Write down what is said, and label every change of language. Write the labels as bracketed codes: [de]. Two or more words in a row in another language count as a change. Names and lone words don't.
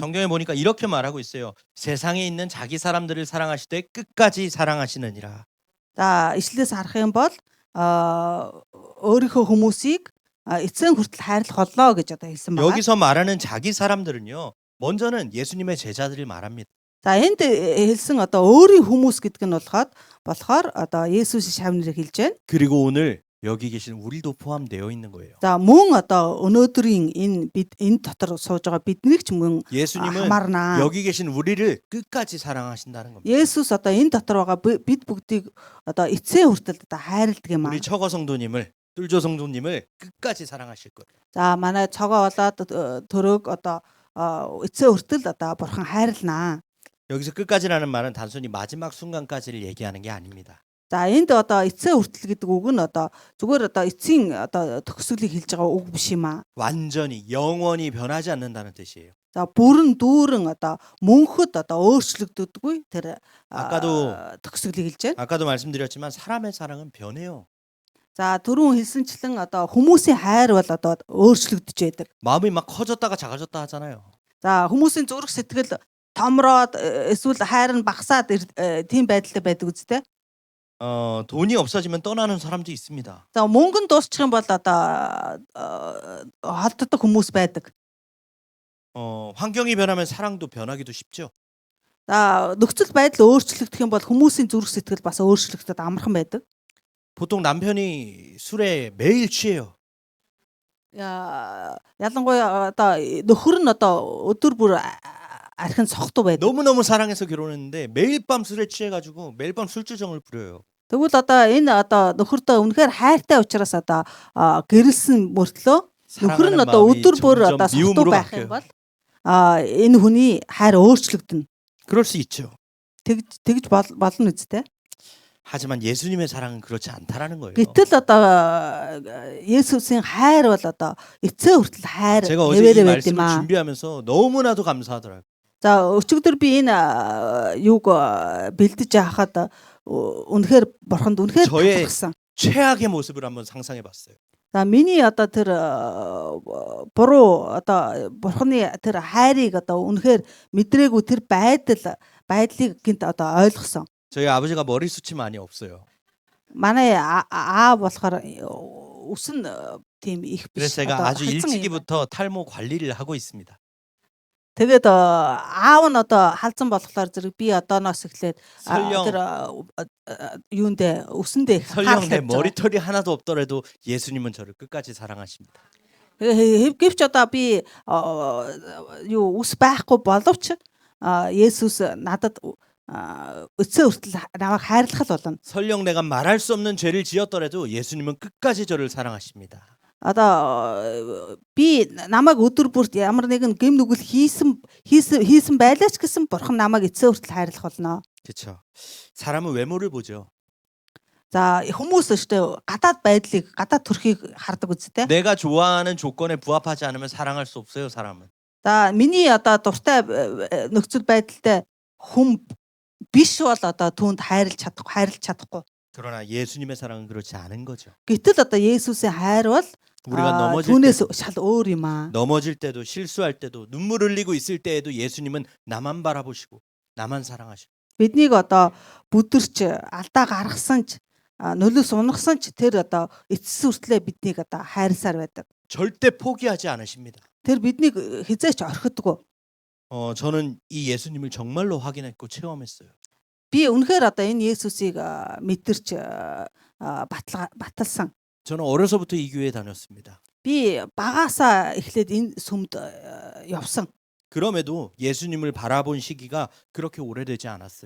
[ko] 성경에 보니까 이렇게 말하고 있어요. 세상에 있는 자기 사람들을 사랑하시되 끝까지 사랑하시느니라. [mn] За ишлээс харах юм бол өөрийнхөө хүмүүсийг эцэг хүртэл хайрлах боллоо гэж одоо хэлсэн байна. [ko] 여기서 말하는 자기 사람들은요. 먼저는 예수님의 제자들을 말합니다. [mn] За энд хэлсэн одоо өөрийн хүмүүс гэдэг нь болохоор одоо Есүсийн шавь нэрийг хэлж байна. [ko] 그리고 오늘 여기 계신 우리도 포함되어 있는 거예요. [mn] За мөн одоо өнөөдрийн энэ дотор сууж байгаа биднийг ч мөн [ko] 예수님은 [mn] хамаарна. [ko] 여기 계신 우리를 끝까지 사랑하신다는 겁니다. [mn] Есүс одоо энэ дотор байгаа бид бүгдийг одоо эцсийн хүртэл одоо хайрладаг юм аа. [ko] 우리 처거 성도님을 뚫조 성도님을 끝까지 사랑하실 거예요. [mn] За манай цогоо болоод төрөөг одоо эцсийн хүртэл одоо бурхан хайрлнаа. [ko] 여기서 끝까지라는 말은 단순히 마지막 순간까지를 얘기하는 게 아닙니다. [mn] За энд одоо эцсийн хүртэл гэдэг үг нь одоо зүгээр одоо эцсийн одоо төгсгөлийг хэлж байгаа үг биш юм аа. [ko] 완전히 영원히 변하지 않는다는 뜻이에요. [mn] За бүрэн дүүрэн одоо мөнхөд одоо өөрчлөгддөггүй тэр төгсгөлийг хэлж байна. [ko] 아까도 말씀드렸지만 사람의 사랑은 변해요. [mn] За түрүүн хэлсэнчлэн одоо хүмүүсийн хайр бол одоо өөрчлөгдөж байдаг. [ko] 마음이 막 커졌다가 작아졌다 하잖아요. [mn] За хүмүүсийн зүрх сэтгэл томроод эсвэл хайр нь багасаад тийм байдалтай байдаг үстэй. [ko] 돈이 없어지면 떠나는 사람도 있습니다. [mn] За мөнгө нь дуусчих юм бол одоо холддог хүмүүс байдаг. [ko] 환경이 변하면 사랑도 변하기도 쉽죠. [mn] За нөхцөл байдал өөрчлөгдөх юм бол хүмүүсийн зүрх сэтгэл бас өөрчлөгдөд амархан байдаг. [ko] 보통 남편이 술에 매일 취해요. [mn] ялангуяа одоо нөхөр нь одоо өдөр бүр архин сохтуу байдаг. [ko] 너무너무 사랑해서 결혼했는데 매일 밤 술에 취해가지고 매일 밤 술주정을 부려요. [mn] Тэгвэл одоо энэ одоо нөхөртөө үнэхээр хайртай учраас одоо гэрэлсэн мөртлөө нөхөр нь одоо өдөр бүр одоо сохтуу байх юм бол энэ хүний хайр өөрчлөгдөнө. [ko] 그럴 수 있죠. [mn] тэгж болно үстэй. [ko] 하지만 예수님의 사랑은 그렇지 않다라는 거예요. [mn] Гэтэл одоо Есүсийн хайр бол одоо эцээ хүртэл хайр [ko] 제가 어제 이 [mn] хэвээрээ байд юм [ko] 말씀을 [mn] аа. [ko] 준비하면서 너무나도 감사하더라고요. [mn] За өчигдөр би энэ юуг бэлдэж яхад үнэхээр бурханд үнэхээр [ko] 저의 [mn] талархсан. [ko] 최악의 모습을 한번 상상해 봤어요. [mn] За миний одоо тэр буруу одоо бурханы тэр хайрыг одоо үнэхээр мэдрээгүй тэр байдлыг гинт одоо ойлгосон. [ko] 저희 아버지가 머리숱이 많이 없어요. [mn] Манай болохоор үсэн тийм их биш. [ko] 그래서 제가 아주 일찍이부터 탈모 관리를 하고 있습니다. [mn] Тэгээд аав нь одоо халзан болохоор зэрэг би одооноос эхлээд тэр юундэ үсэндээ [ko] 설령 내 머리털이 하나도 없더라도 예수님은 저를 끝까지 사랑하십니다. [mn] гэвч одоо би юу үс байхгүй боловч Есүс надад эцээ хүртэл намайг хайрлах л болно. [ko] 설령 내가 말할 수 없는 죄를 지었더라도 예수님은 끝까지 저를 사랑하십니다. [mn] Одоо би намайг өдөр бүрт ямар нэгэн гэм нүгэл хийсэн байлаач гэсэн бурхан намайг эцээ хүртэл хайрлах болно. [ko] 그렇죠. 사람은 외모를 보죠. [mn] За хүмүүс өштэй гадаад байдлыг гадаад төрхийг хардаг үстэй. [ko] 내가 좋아하는 조건에 부합하지 않으면 사랑할 수 없어요, 사람은. [mn] За миний одоо дуртай нөхцөл байдалтай хүм биш бол одоо түүнд хайрлж чадахгүй. [ko] 그러나 예수님의 사랑은 그렇지 않은 거죠. [mn] Гэтэл одоо Есүсийн хайр бол [ko] 우리가 넘어질 [mn] түүнээс [ko] 때도 [mn] шал өөр юм аа. [ko] 넘어질 때도 실수할 때도 눈물 흘리고 있을 때에도 예수님은 나만 바라보시고 나만 사랑하시고 [mn] Биднийг одоо бүдэрч алдаа гаргасан ч нөлөөс унагсан ч тэр одоо эцэс хүртлээр биднийг одоо хайрсаар байдаг. [ko] 절대 포기하지 않으십니다. [mn] Тэр биднийг хизээч орхидгүй. [ko] 저는 이 예수님을 정말로 확인했고 체험했어요. [mn] Би үнэхээр одоо энэ Есүсийг мэдэрч баталсан. [ko] 저는 어려서부터 이 교회에 다녔습니다. [mn] Би багаасаа эхлээд энэ сүмд явсан. [ko] 그럼에도 예수님을 바라본 시기가 그렇게 오래되지 않았어요.